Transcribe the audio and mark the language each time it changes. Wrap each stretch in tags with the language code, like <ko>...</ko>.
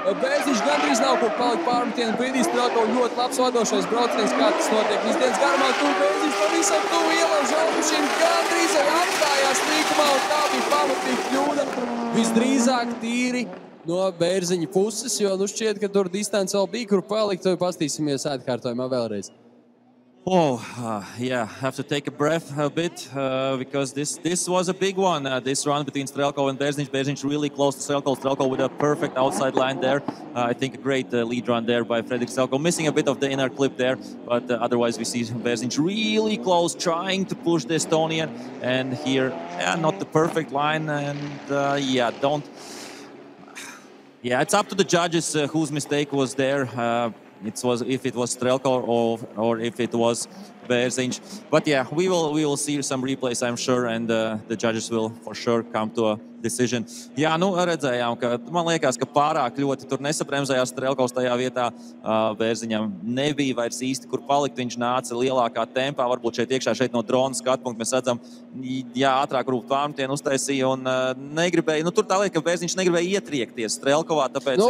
<lv>Bērziņš gandrīz nav kur palikt pārmetienu brīdī. Strelkov ļoti labs vadošais brauciens, kā tas notiek visdienas garumā. Tur Bērziņš pavisam tuvu ielauž automašīnu, gandrīz arī apstājās līkumā un tā bija pamatīgi kļūda. Visdrīzāk tīri no Bērziņa puses, jo šķiet, ka tur distance vēl bija, kur palikt, to pastīsimies atkārtojumā vēlreiz.</lv> <en>Have to take a breath a bit because this was a big one. This run between Strelkov and Bērziņš. Bērziņš really close to Strelkov. Strelkov with a perfect outside line there. I think a great lead run there by Fredrik Strelkov. Missing a bit of the inner clip there, but otherwise we see Bērziņš really close, trying to push the Estonian. And here, not the perfect line. And it's up to the judges whose mistake was there. If it was Strelkov or if it was Bērziņš. But we will see some replays, I'm sure, and the judges will for sure come to a decision.</en> <lv>Redzējām, ka man liekas, ka pārāk ļoti tur nesabremzējās Strelkovs tajā vietā. Bērziņam nebija vairs īsti, kur palikt. Viņš nāca lielākā tempā, varbūt šeit no drona skatpunkta mēs redzam, ātrāk varbūt pārmetienu uztaisīja un negribēja. Tur tā lieta, ka Bērziņš negribēja ietriekties Strelkovā, tāpēc</lv>